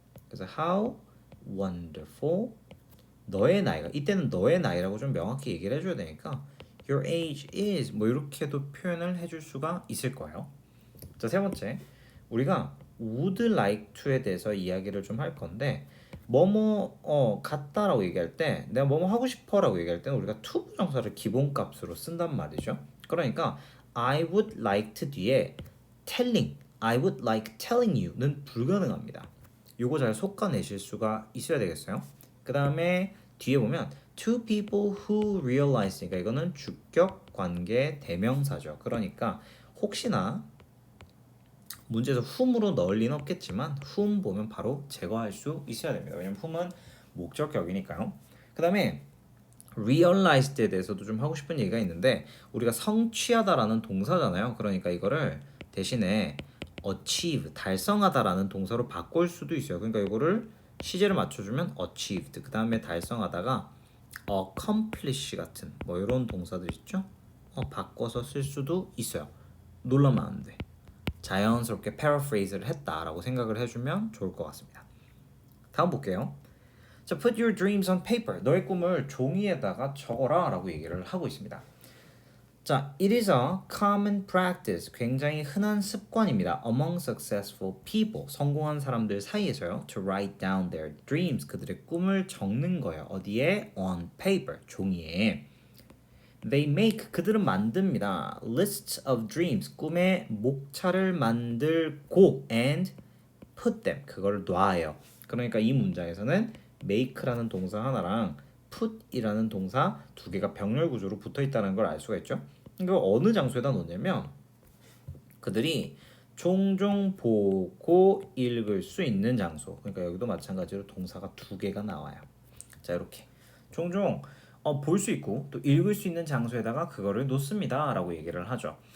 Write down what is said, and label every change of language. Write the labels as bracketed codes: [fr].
[ko] 그래서 [en] how wonderful [ko] 너의 나이가 이때는 너의 나이라고 좀 명확히 얘기를 해줘야 되니까 [en] your age is [ko] 뭐 이렇게도 표현을 해줄 수가 있을 거예요. 자, 세 번째 우리가 would like to에 대해서 이야기를 좀 할 건데 뭐뭐 같다라고 얘기할 때 내가 뭐뭐 하고 싶어라고 얘기할 때는 우리가 to 부정사를 기본값으로 쓴단 말이죠. 그러니까 [en] I would like to [ko] 뒤에 [en] telling, I would like telling you [ko] 는 불가능합니다. 요거 잘 속아내실 수가 있어야 되겠어요. 그 다음에 뒤에 보면 [en] two people who realized [ko] 그러니까 이거는 주격 관계 대명사죠. 그러니까 혹시나 문제에서 whom으로 넣을 리는 없겠지만 whom 보면 바로 제거할 수 있어야 됩니다. 왜냐면 whom은 목적격이니까요. 그 다음에 realized에 대해서도 좀 하고 싶은 얘기가 있는데 우리가 성취하다라는 동사잖아요. 그러니까 이거를 대신에 achieve, 달성하다라는 동사로 바꿀 수도 있어요. 그러니까 이거를 시제를 맞춰주면 achieved, 그 다음에 달성하다가 accomplish 같은 뭐 이런 동사들 있죠? 바꿔서 쓸 수도 있어요. 놀라면 안 돼. 자연스럽게 paraphrase를 했다라고 생각을 해주면 좋을 것 같습니다. 다음 볼게요. [en] 자, put your dreams on paper. [ko] 너의 꿈을 종이에다가 적어라 라고 얘기를 하고 있습니다. [en] 자, it is a common practice. [ko] 굉장히 흔한 습관입니다. [en] Among successful people. [ko] 성공한 사람들 사이에서요. [en] To write down their dreams. [ko] 그들의 꿈을 적는 거예요. 어디에? [en] On paper. [ko] 종이에. [en] They make [ko] 그들은 만듭니다. [en] Lists of dreams [ko] 꿈의 목차를 만들고 [en] and put them [ko] 그걸 놔요. 그러니까 이 문장에서는 make라는 동사 하나랑 put이라는 동사 두 개가 병렬 구조로 붙어 있다는 걸 알 수가 있죠. 이거 어느 장소에다 놓냐면 그들이 종종 보고 읽을 수 있는 장소. 그러니까 여기도 마찬가지로 동사가 두 개가 나와요. 자, 이렇게 종종 볼 수 있고 또 읽을 수 있는 장소에다가 그거를 놓습니다 라고 얘기를 하죠.